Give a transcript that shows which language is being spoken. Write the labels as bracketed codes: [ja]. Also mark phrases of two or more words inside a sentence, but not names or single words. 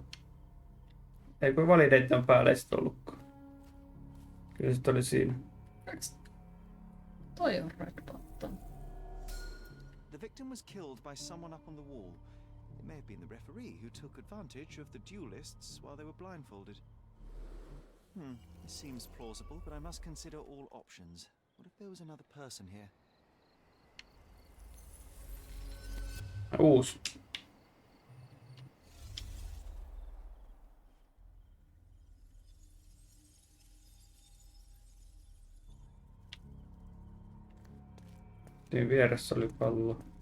[fi] Ei kun validate on päällä, ei sit ollutkaan. Kyllä sit oli siinä. Toi on [en] red button. The victim was killed by someone up on the wall. It may have been the referee who took advantage of the duelists while they were blindfolded. This seems plausible, but I must consider all options. What if there was another person here? [fi] Uusi. Siinä vieressä oli pallo.